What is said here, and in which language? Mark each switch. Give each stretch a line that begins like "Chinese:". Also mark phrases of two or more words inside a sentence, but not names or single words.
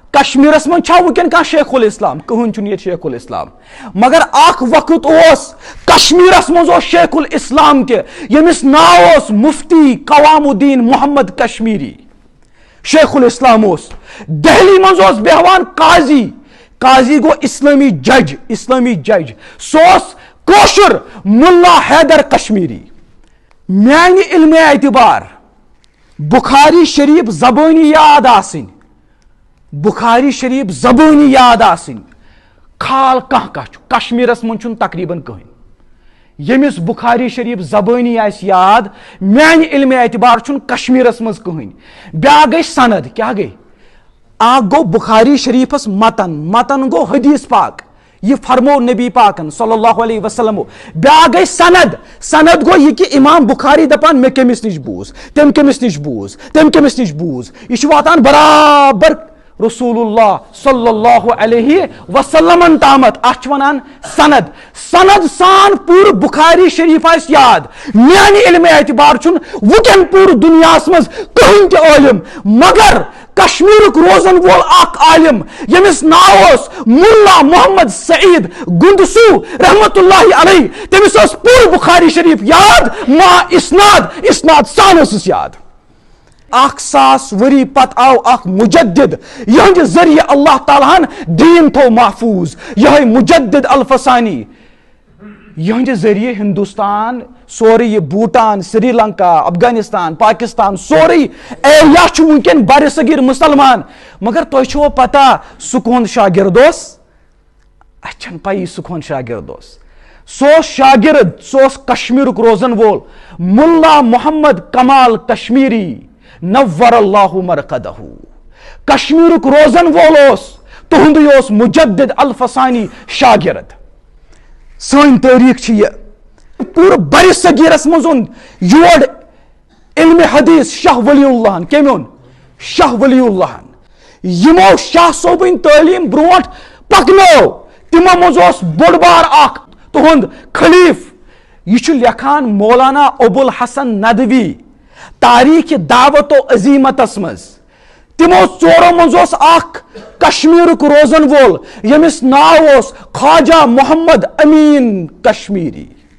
Kashmiri: کشمیرس من چھا ونکن کان شیخ الاسلام کہن چھ یہ شیخ الاسلام مگر اخ وقت اوس کشمیرس من اوس شیخ الاسلام تہ یمس ناو اوس مفتی قوام الدین محمد کشمیری شیخ الاسلام اوس دہلی من اوس بیہوان قاضی گو اسلامی جج سوس کوشر ملا حیدر کشمیری میانہ علم اعتبار بخاری شریف زبانی یاد آسن بخاری شریف زبانی یاد آسن کھال کھانا کشمیرس من چھن تقریباً کہین یمس بخاری شریف زبانی آس یاد میانہ علم اعتبار چھن کشمیرس مز کہین بیا گئی سند کیا گئی گو بخاری شریفس متن گو حدیث پاک یہ فرمو نبی پاکن
Arabic: صلی اللہ علیہ وسلم
Kashmiri: بیا گئی سند گو یہ کہ امام بخاری دپان میں کمس نش بوز تم کمس نش بوز یہ واتان برابر رسول اللہ
Arabic: صلی اللہ علیہ وسلم
Kashmiri: تامت اتھ ونان سند سان پور بخاری شریف آس یاد میانہ علم اعتبار چھن وکن پور دنیا مز کہین تہ عالم مگر کشمیر روزن وول اخ عالم یمس ناو ملا محمد سعید گندسو
Arabic: رحمت اللہ علیہ
Kashmiri: تمس پور بخاری شریف یاد ما اسناد سان اس یاد 1000 وری پت آو اخ مجدد یہ ذریعہ اللہ تعالیٰ دین تھو محفوظ یہ مجدد الفسانی یہ ذریعہ ہندوستان سوری یہ بھوٹان سری لنکا افغانستان پاکستان سوری ایریا ونکن بر صغیر مسلمان مگر تہ چھو پتہ سکون شاگرد اچھن پائی سکون شاگرد سو شاگرد سو کشمیر روزن وول ملا محمد کمال کشمیری
Arabic: نور اللہ مرقدہ
Kashmiri: کشمیر روزن وول تہند مجدد الفسانی شاگرد سن تاریخ یہ پور بر صغیرس مزن یور علم حدیث شاہ ولی اللہ کم شاہ ولی اللہ یمو شاہ صوبن تعلیم بروٹ پکنو تمو مز بوڑ بار اخ تہند خلیف یہ لکھان مولانا ابو الحسن ندوی تاریخ دعوت و عظیمتس مز تمو ژورو مز اخ کشمیر روزن وول یمس ناو خواجہ محمد امین کشمیری